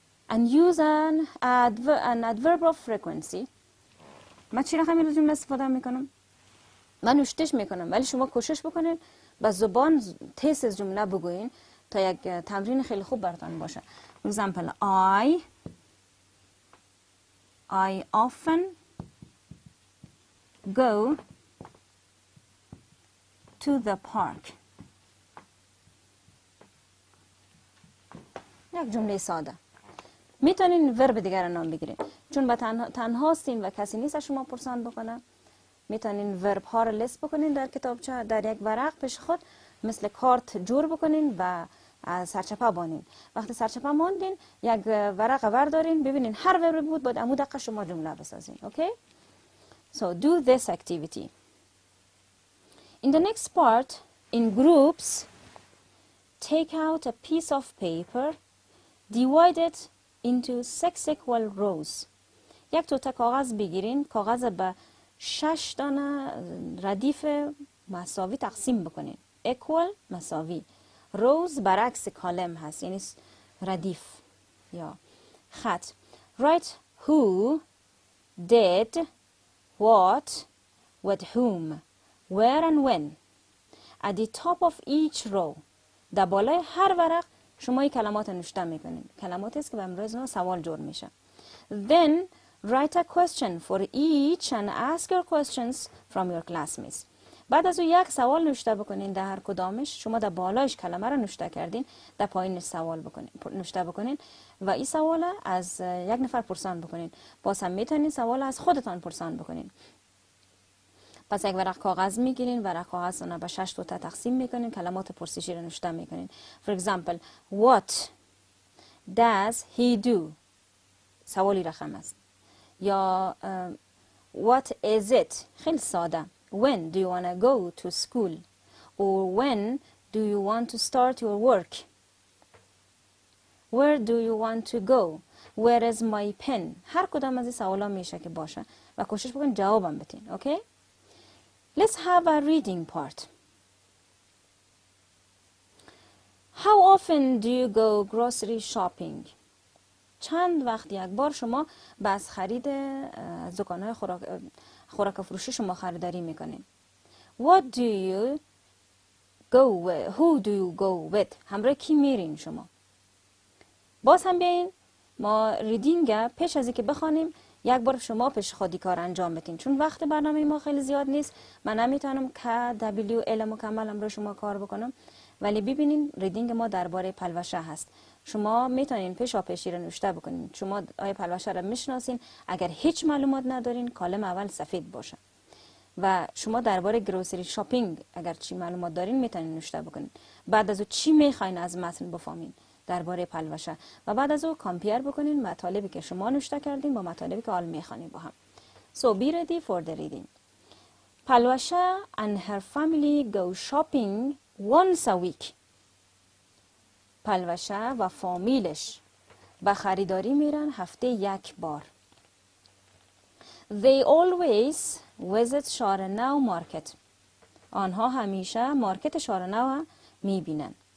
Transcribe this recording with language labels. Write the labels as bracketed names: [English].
[English] And use an adverb of frequency. [Persian] من چی رقمی در جمله استفاده میکنم؟ من نوشتش میکنم ولی شما کوشش بکنید با زبان تیز از جمله بگوین تا یک تمرین خیلی خوب براتون باشه. [English] For example, I often go to the park. [Persian] یک جمله ساده. میتونین ورب دیگر نام بگیرین. چون به تنها هستین و کسی نیست از شما پرسان بکنه، میتونین ورب ها رو لیست بکنین در کتابچه، در یک ورق پیش خود مثل کارت جور بکنین و سرچپه بانین. وقتی سرچپه ماندین یک ورق وردارین، ببینین هر وربی بود باید عمود دقیقه شما جمله بسازین. [English] Okay? So do this activity. In the next part, in groups, take out a piece of paper, divide it into 6 equal rows. [Persian] یک توته کاغذ بگیرین، کاغذ به 6 دانه ردیف مساوی تقسیم بکنین. equal مساوی. rows برعکس کالم هست، یعنی ردیف یا خط. [English] write who, did, what, with whom, where and when. At the top of each row. [Persian] در بالای هر ورق شما این کلمات نوشته میکنین. کلماتی است که به امروز ما سوال جور میشه. [English] Then write a question for each and ask your questions from your classmates. [Persian] بعد از او یک سوال نوشته بکنین در هر کدامش. شما در بالایش کلمه رو نوشته کردین، در پایینش سوال بکنین، نوشته بکنین و این سوال از یک نفر پرسان بکنین. باز هم میتونین سوال از خودتان پرسان بکنین. پس یک ورق کاغذ میگیرین، ورق کاغذ رو به 6 تا تقسیم میکنین، کلمات پرسشی رو نوشته میکنین. [English] For example, what does he do؟ [Persian] سوالی رقم است. یا [English] what is it؟ [Persian] خیلی ساده. [English] When do you want to go to school? Or when do you want to start your work? Where do you want to go? Where is my pen? [Persian] هر کدام از این سوالا میشه که باشه و کوشش بکنین جوابم بدین. [English] Okay? Let's have a reading part. How often do you go grocery shopping? [Persian] چند وقت یک بار شما از خرید از دکان‌های خوراک فروشی شما خریداری میکنین؟ [English] What do you go with? Who do you go with? [Persian] همراه کی میرین شما؟ باز هم بیاین ما ریدینگ پیش از اینکه بخوانیم یک بار شما پیش خودی کار انجام بدین، چون وقت برنامه ما خیلی زیاد نیست. من نمیتونم که WL مکمل امروز شما کار بکنم، ولی ببینین ریدینگ ما درباره پلوشه هست. شما میتونین پیشی رو نوشته بکنین. شما آیه پلوشه رو میشناسین، اگر هیچ معلومات ندارین کالم اول سفید باشه و شما درباره گروسری شاپینگ اگر چی معلومات دارین میتونین نوشته بکنین. بعد از او چی میخواین از متن بفهمین درباره پلوشه و بعد از او کامپیر بکنین مطالبی که شما نوشته کردین با مطالبی که حال میخوانین با هم. [English] So be ready for the reading. Palwasha and her family go shopping once a week. [Persian] پلوشه و فامیلش به خریداری میرن هفته یک بار. [English] They always visit شارنو market. [Persian] آنها همیشه مارکت شارنو میبینن.